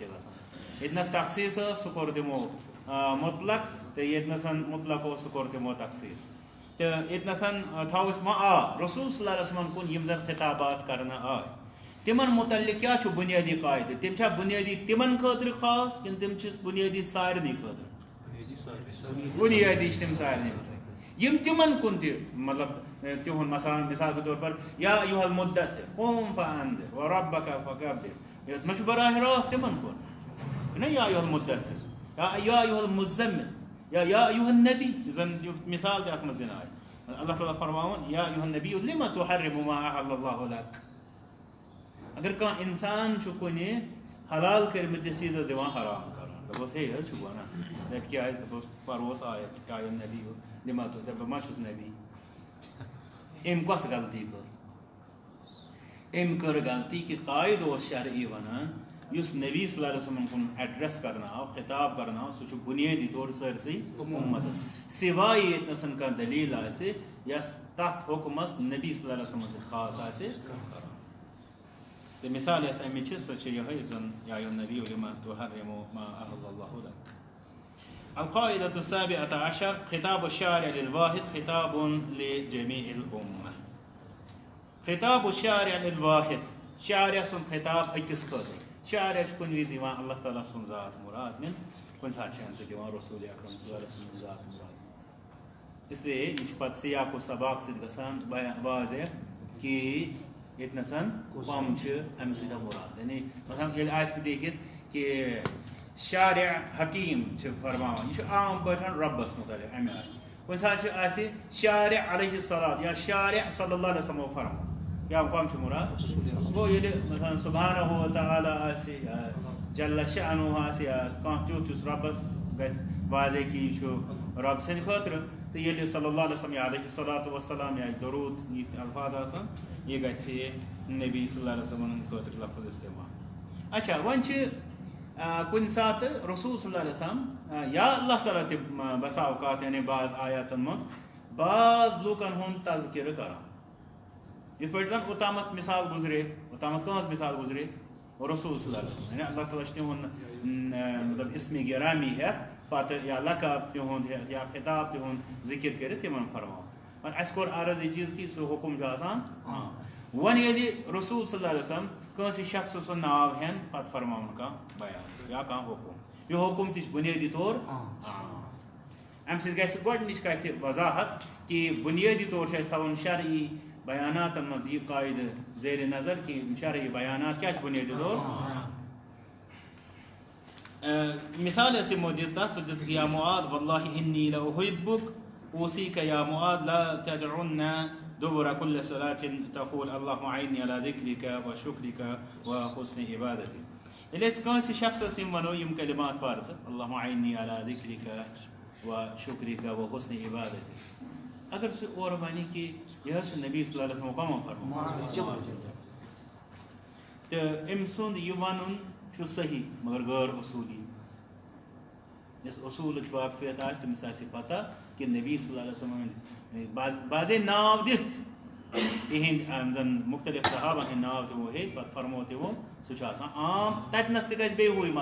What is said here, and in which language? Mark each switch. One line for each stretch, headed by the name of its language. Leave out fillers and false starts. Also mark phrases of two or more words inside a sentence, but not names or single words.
Kashmiri: گژھان ییٚتنس تخصیٖص ٲس سُہ کوٚر تِمو مطلق تو ییٚتنس مطلق اوس سُہ کوٚر تِمو تخصیٖص تو ییٚتنس تھاوو أسۍ وۄنۍ رسول
Arabic: صلی اللہ علیہ وسلم
Kashmiri: کُن یِم زن خطابات کرنہٕ آے تمن متعلق کیا چھُ بنیادی قاعدٕ تِم چھا بنیادی تمن خٲطرٕ خاص کِنہٕ تِم چھِ بنیادی سارنٕے خٲطرٕ بنیادی چھِ تِم سارنٕے خٲطرٕ یِم تمن کُن تہِ مطلب تِہُنٛد مثال کے طور پر
Arabic: یا ایُہا المدثر قم فانذر وربک فکبر
Kashmiri: یتھ منٛز چھُ براہ راست تمن کُن نا
Arabic: یا ایُہا المدثر یا ایُہا المزمل یا ایُہا النبی
Kashmiri: زن مثال تہِ اتھ منٛز دِنہٕ آیہِ اللہ تعالیٰ فرماوان
Arabic: یا ایُہا النبی لما تحرم ما احل اللہ لک
Kashmiri: اگر کانٛہہ انسان چھُ کُنہِ حلال کٔرمٕتِس چیٖزس دِوان حرام کران دپوس ہے حظ چھُ ونان دپ کیٛازِ دپوس پروس آیت
Arabic: یا نبی لما
Kashmiri: تو دپ بہٕ ما چھُس نبی أمۍ کۄس غلطی کٔر أمۍ کٔر غلطی کہ قاعدٕ اوس شرعی ونان یُس نبی
Arabic: صلی اللہ علیہ وسلم
Kashmiri: کُن ایڈریس کرنہٕ آو خطاب کرنہٕ آو سُہ چھُ بنیٲدی طور سٲرسٕے اُمتس سوائے ییٚتنس کانٛہہ دلیٖل آسہِ یۄس تتھ حُکمس نبی
Arabic: صلی اللہ علیہ وسلم
Kashmiri: سۭتۍ خاص آسہِ تو مثال یۄس امِچ چھِ سۄ چھِ یِہوٚے زن
Arabic: یا النبی لما تحرم ما احل اللہ لک القاعدة السابعة عشر خطاب الشارع للواحد خطاب لجميع الأمة خطاب الشارع للواحد
Kashmiri: شارع سن خطاب أکِس خٲطرٕ شارع چھُ کُنہِ وِزِ یِوان اللہ تعالیٰ سُنٛد ذات مُراد نِنہٕ کُنہِ ساتہٕ چھِ اَمہِ سۭتۍ یِوان رسول اکرم
Arabic: صلی اللہ علیہ وسلم
Kashmiri: ذات مُراد اس لیے یہِ چھُ پتہٕ سیاق و سباق سۭتۍ گژھان واضح کہ ییٚتنس کم چھِ اَمہِ سۭتۍ مُراد یعنی مثلاً ییٚلہِ آسہِ لیکھِتھ کہ شارع حکیم چھِ فرماوان یہ چھُ عام پٲٹھۍ رۄبس متعلق امہِ آیہِ کُنہِ ساتہٕ چھِ آسہِ
Arabic: شارع علیہ الصلاۃ
Kashmiri: یا شارع
Arabic: صلی اللہ علیہ وسلم
Kashmiri: فرمان یا کم چھُ مُراد گوٚو ییٚلہِ مثلاً
Arabic: سبحانہ وتعالیٰ
Kashmiri: آسہِ یا
Arabic: جل شأنہ
Kashmiri: آسہِ یا کانٛہہ تیُتھ یُس رۄبس گژھِ واضح کہ یہِ چھُ رۄب سٕنٛدِ خٲطرٕ تہٕ ییٚلہِ
Arabic: صلی اللہ علیہ وسلم
Kashmiri: یا
Arabic: علیہ الصلاۃ وسلام
Kashmiri: یا درود یِتھۍ الفاظ آسان یہ گژھِ نبی
Arabic: صلی اللہ علیہ وسلم
Kashmiri: خٲطرٕ لفظ استعمال اچھا وۄنۍ چھِ کُنہِ ساتہٕ رسول
Arabic: صلی اللہ علیہ وسلم
Kashmiri: یا اللہ تعالیٰ تہِ بسا اوقات یعنی بعض آیاتن منٛز بعض لوٗکن ہُنٛد تذکرٕ کران یِتھ پٲٹھۍ زن اوٚتامتھ مثال گُزرے اوٚتامتھ کٕہٕنٛز مثال گُزرے رسول
Arabic: صلی اللہ علیہ وسلم
Kashmiri: یعنی اللہ تعالیٰ چھُ تِہُنٛد مطلب اسمِ گرامی ہٮ۪تھ پتہٕ یا لقب تِہُنٛد ہٮ۪تھ یا خطاب تِہُنٛد ذِکر کٔرِتھ تِمن فرماوان وۄنۍ اَسہِ کوٚر عرض یہِ چیٖز کہِ سُہ حُکُم چھُ آسان وۄنۍ ییٚلہِ رسول
Arabic: صلی اللہ علیہ وسلم
Kashmiri: کٲنٛسہِ شخصہٕ سُنٛد ناو ہٮ۪ن پتہٕ فرماوُن کانٛہہ بیان یا کانٛہہ حُکُم یہِ حُکُم تہِ چھُ بُنیٲدی طور امہِ سۭتۍ گژھِ گۄڈنِچ کتھِ وضاحت کہ بُنیٲدی طور چھُ اَسہِ تھاوُن شرعی بیاناتن منٛز یہِ قاعدٕ زیرِ نظر کہ شرعی بیانات کیٛاہ چھِ بُنیٲدی طور مثال ٲس یِمو دِژ تتھ سُہ دِژٕکھ
Arabic: یا معاذ واللہ انی لأحبک اوصیک یا معاذ لا تدعن دبر كل صلاة تقول اللهم أعِنِّي على ذكرك وشكرك وحسن عبادتك
Kashmiri: ییٚلہِ أسۍ کٲنٛسہِ شخصس یِم وَنو یِم کلمات پَر ژٕ
Arabic: اللهم أعِنِّي على ذكرك وشكرك وحسن عبادتك
Kashmiri: اگر سُہ اورٕ وَنہِ کہِ یہِ حظ چھُ نبی
Arabic: صلی اللہ علیہ وسلم
Kashmiri: کَمو فرمومُت تہٕ أمۍ سُنٛد یہِ وَنُن چھُ صحیح مگر غٲر اصوٗلی یۄس اصوٗلٕچ واقفیت آسہِ تٔمِس آسہِ پتہ کہ نبی
Arabic: صلی اللہ علیہ وسلم
Kashmiri: باضے ناو دِتھ تِہنٛدۍ زن مختلف صحابن ہٕنٛدۍ ناو تِمو ہیٚتۍ پتہٕ فرمو تِمو سُہ چھُ آسان عام تتنس تہِ گژھِ بیٚیہِ ہوے